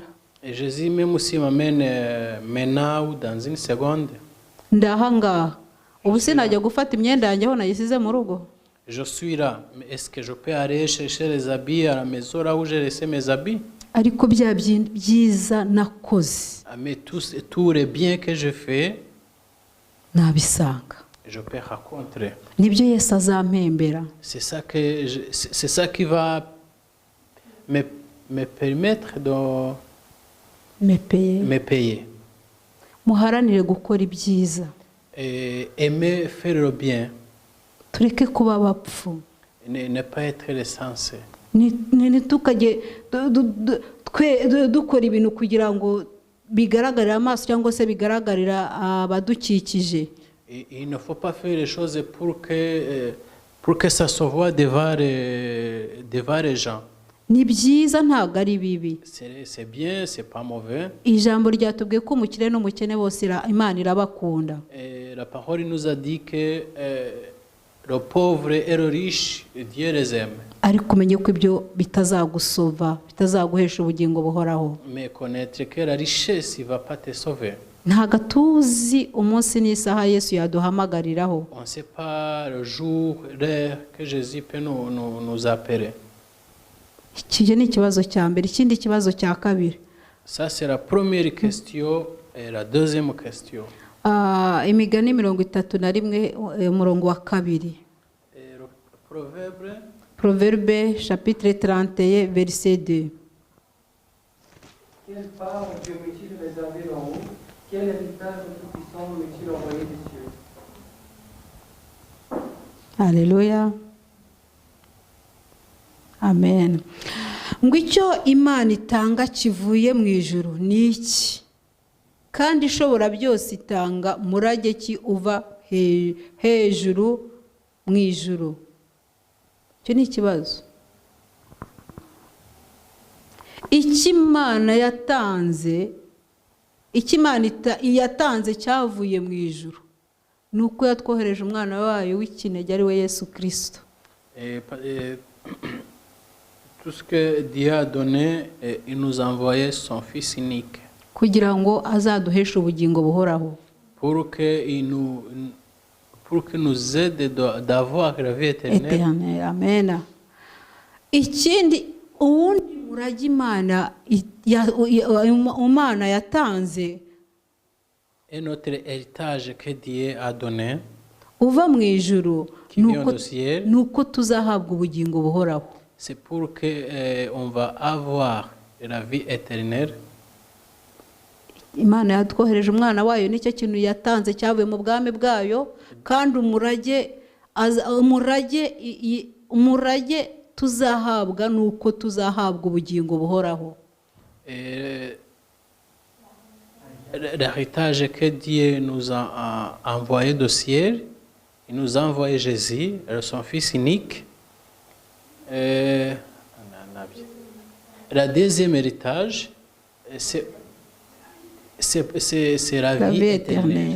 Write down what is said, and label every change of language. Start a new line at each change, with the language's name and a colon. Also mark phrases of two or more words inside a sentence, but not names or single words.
French: Et Jésus même si m'amène maintenant ou dans une seconde.
Kinyarwanda: Ndahangaha. Ubu se najya gufata imyenda yanjye aho nayisize mu rugo?
French: Je suis là, mais est-ce que je peux aller chercher les habits à la maison là où j'ai laissé mes habits?
Kinyarwanda: Ariko bya byiza nakoze,
French: Mais tous les biens que je fais,
Kinyarwanda: nabisanga.
French: je peux rencontrer.
Kinyarwanda: Nibyo Yesu azampembera.
French: C'est ça qui va me permettre de me payer.
Kinyarwanda: Muharanire gukora ibyiza.
French: Et aimer faire le bien.
Kinyarwanda: Tureke kuba abapfu.
French: Ne pas être les sensés.
Kinyarwanda: Ntitukajye dukora ibintu kugira ngo bigaragarire amaso cyangwa se bigaragarira abadukikije.
French: Il ne faut pas faire les choses pour que ça se voit devant les gens.
Kinyarwanda: Ni byiza ntabwo ari bibi.
French: C'est bien, c'est pas mauvais.
Kinyarwanda: Ijambo ryatubwiye ko umukire n'umukene bose Imana irabakunda.
French: La parole nous a dit que le pauvre et le riche, Dieu les aime.
Kinyarwanda: Ariko umenye ko ibyo bitazagusova, bitazaguhesha ubugingo buhoraho.
French: Mais connaître que la richesse ne va pas te sauver.
Kinyarwanda: Ntago tuzi umunsi n'isaha Yesu yaduhamagariraho.
French: On ne sait pas le jour, l'heure que Jésus peut nous appeler.
Kinyarwanda: Iki ni ikibazo cya mbere. Ikindi kibazo cya kabiri.
French: Ça c'est la première question. Et la deuxième question.
Kinyarwanda: Imigani 31 umurongo wa kabiri.
French: Proverbe chapitre 31 verset 2. Quelle part Dieu m'eut-il réservé d'en haut? Quel héritage tout-puissant m'eut-il envoyé des cieux? Alléluia. Amen.
Kinyarwanda: Ngo icyo Imana itanga kivuye mu ijuru ni iki? Kandi ishobora byose itanga murage ki uva hejuru mu ijuru? Icyo ni ikibazo. Ikimana yatanze, yatanze cyavuye mu ijuru. Nuko yatwohereje umwana wayo w'ikinege ari we Yesu Kristo.
French: Tout ce que Dieu a donné, il nous a envoyé son Fils unique.
Kinyarwanda: Kugira ngo azaduheshe ubugingo buhoraho.
French: Pour que nous aide d'avoir la vie éternelle. Amen.
Kinyarwanda: Ikindi uwundi murage Imana yatanze,
French: et notre héritage que Dieu a donné,
Kinyarwanda: uva mu ijuru, nuko tuzahabwa ubugingo buhoraho.
French: C'est pour que on va avoir la vie éternelle.
Kinyarwanda: imana yatwohereje umwana wayo nicyo kintu yatanze cyavuye mu bwami bwayo, kandi umurage tuzahabwa nuko tuzahabwa ubugingo buhoraho.
French: L'héritage que Dieu nous a envoyé du ciel, il nous a envoyé Jésus, son Fils unique. La deuxième héritage, c'est la vie éternelle.